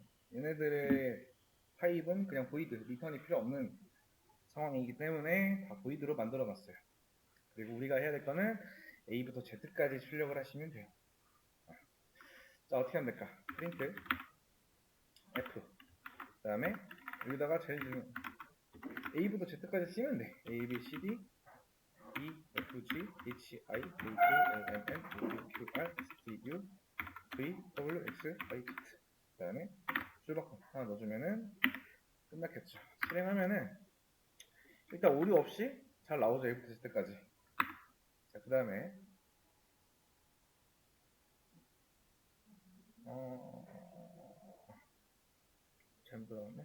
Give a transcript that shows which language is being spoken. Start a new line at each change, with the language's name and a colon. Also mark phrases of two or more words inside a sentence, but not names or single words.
Korean: 얘네들의 타입은 그냥 void, 리턴이 필요 없는 상황이기 때문에 다 void로 만들어 놨어요. 그리고 우리가 해야 될 거는 A부터 Z까지 출력을 하시면 돼요. 자, 어떻게 하면 될까? 프린트 F 그 다음에 여기다가 제일 중요한 A부터 Z까지 쓰면 돼. A, B, C, D E, F, G, H, I, J, K, L, M, N, O, P, Q, R, S, T, U, V, W, X, Y, Z 그 다음에 줄바꿈 하나 넣어주면은 끝났겠죠. 실행하면은 일단 오류 없이 잘 나오죠. A부터 Z까지. 자, 그 다음에 잘못 들어갔네.